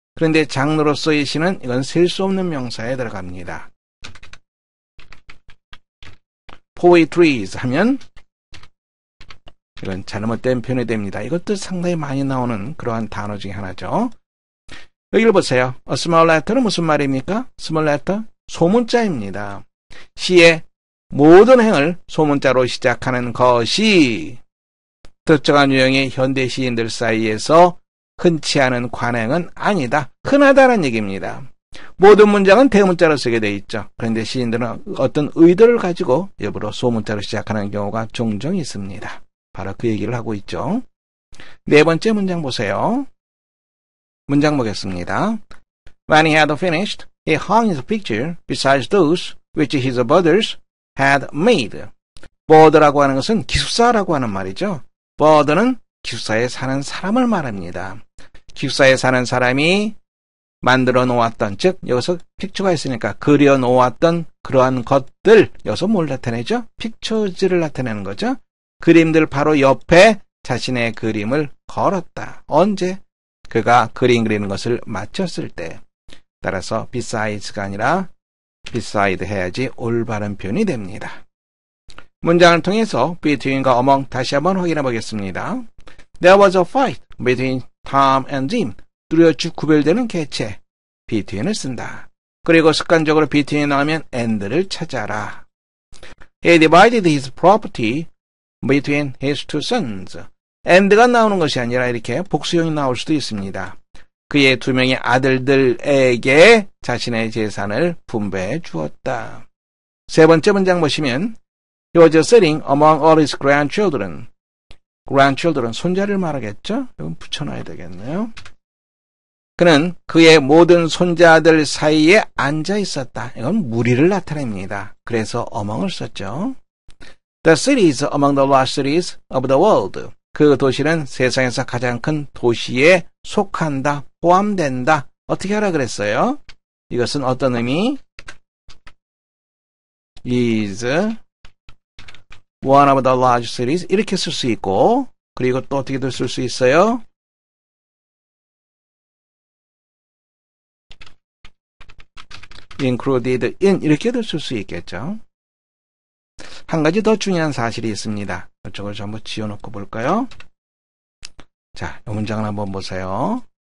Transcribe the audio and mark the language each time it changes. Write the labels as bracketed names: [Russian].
[Korean] 그런데 장르로서의 시는 이건 셀 수 없는 명사에 들어갑니다. poetries 하면 이건 잘못된 표현이 됩니다. 이것도 상당히 많이 나오는 그러한 단어 중에 하나죠. 여기를 보세요. A small letter는 무슨 말입니까? small letter, 소문자입니다. 시의 모든 행을 소문자로 시작하는 것이 특정한 유형의 현대 시인들 사이에서 흔치 않은 관행은 아니다. 흔하다는 얘기입니다. 모든 문장은 대문자로 쓰게 되어 있죠. 그런데 시인들은 어떤 의도를 가지고 일부러 소문자로 시작하는 경우가 종종 있습니다. 바로 그 얘기를 하고 있죠. 네 번째 문장 보세요. 문장 보겠습니다. [English] When he had finished, he hung his picture besides those which his brothers had made. [Korean] bird라고 하는 것은 기숙사라고 하는 말이죠. bird는 기숙사에 사는 사람을 말합니다. 기숙사에 사는 사람이 만들어 놓았던, 즉 여기서 픽처가 있으니까 그려 놓았던 그러한 것들, 여기서 뭘 나타내죠? 픽처즈를 나타내는 거죠. 그림들 바로 옆에 자신의 그림을 걸었다. 언제? 그가 그림 그리는 것을 마쳤을 때. 따라서 besides,가 아니라 beside 해야지 올바른 표현이 됩니다. 문장을 통해서 between과 among 다시 한번 확인해 보겠습니다. [English] There was a fight between Tom and Jim. [Korean] 뚜렷이 구별되는 개체, between을 쓴다. 그리고 습관적으로 between 나오면 and를 찾아라. [English] He divided his property between his two sons. [Korean] and가 나오는 것이 아니라 이렇게 복수형이 나올 수도 있습니다. 그의 두 명의 아들들에게 자신의 재산을 분배해 주었다. 세 번째 문장 보시면 [English] He was sitting among all his grandchildren. [Korean] grandchildren, 손자를 말하겠죠? 이건 붙여놔야 되겠네요. 그는 그의 모든 손자들 사이에 앉아 있었다. 이건 무리를 나타냅니다. 그래서 among을 썼죠. [English] The city is among the large cities of the world. [Korean] 그 도시는 세상에서 가장 큰 도시에 속한다, 포함된다. 어떻게 하라 그랬어요? 이것은 어떤 의미? [English] is one of the large cities. [Korean] 이렇게 쓸 수 있고, 그리고 또 어떻게 쓸 수 있어요? included in 이렇게도 쓸 수 있겠죠. 한 가지 더 중요한 사실이 있습니다. 이쪽을 전부 지워놓고 볼까요? 자, 이 문장을 한번 보세요.